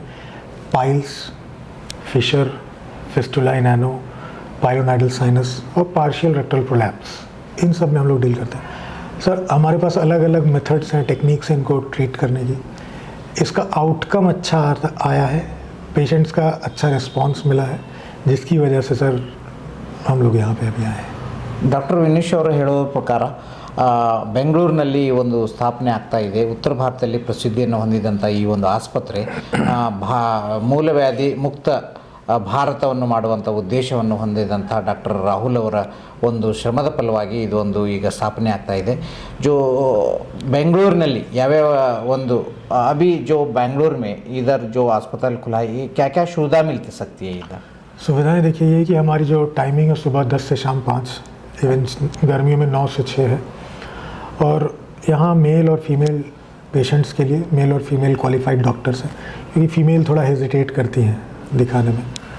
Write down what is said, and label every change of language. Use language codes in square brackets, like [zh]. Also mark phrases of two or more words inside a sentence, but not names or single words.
[en] piles, fissure, fistula in ano, pilonidal sinus और partial rectal prolapse, [hi] इन सब में हम लोग डील करते हैं. सर हमारे पास अलग अलग मेथड्स हैं, टेक्निक्स हैं इनको ट्रीट करने की. इसका आउटकम अच्छा आया है, पेशेंट्स का अच्छा रिस्पांस मिला है, जिसकी वजह से सर हम लोग यहाँ पे अभी आए हैं. [kn] ಡಾಕ್ಟರ್ ವಿನೀಶ್ ಅವರು ಹೇಳೋ ಪ್ರಕಾರ ಬೆಂಗಳೂರಿನಲ್ಲಿ ಈ ಒಂದು ಸ್ಥಾಪನೆ ಆಗ್ತಾ ಇದೆ. ಉತ್ತರ ಭಾರತದಲ್ಲಿ ಪ್ರಸಿದ್ಧಿಯನ್ನು ಹೊಂದಿದಂಥ ಈ ಒಂದು ಆಸ್ಪತ್ರೆ ಮೂಲವ್ಯಾಧಿ ಮುಕ್ತ ಭಾರತವನ್ನು ಮಾಡುವಂಥ ಉದ್ದೇಶವನ್ನು ಹೊಂದಿದಂಥ ಡಾಕ್ಟರ್ ರಾಹುಲ್ ಅವರ ಒಂದು ಶ್ರಮದ ಫಲವಾಗಿ ಇದೊಂದು ಈಗ ಸ್ಥಾಪನೆ ಆಗ್ತಾ ಇದೆ. [hi] जो बेंगलुरु याव्याव ಒಂದು अभी जो बेंगलुरु में इधर जो अस्पताल खुला है, क्या क्या सुविधा मिलती सकती है इधर? सुविधाएं देखिए ये कि हमारी जो टाइमिंग है सुबह 10 से शाम 5, इवन गर्मियों में 9 से 6 है। और यहाँ मेल और [en] female patients [hi] के लिए मेल और [en] female qualified doctors [hi] हैं, क्योंकि फ़ीमेल थोड़ा हेजिटेट करती हैं दिखाने में।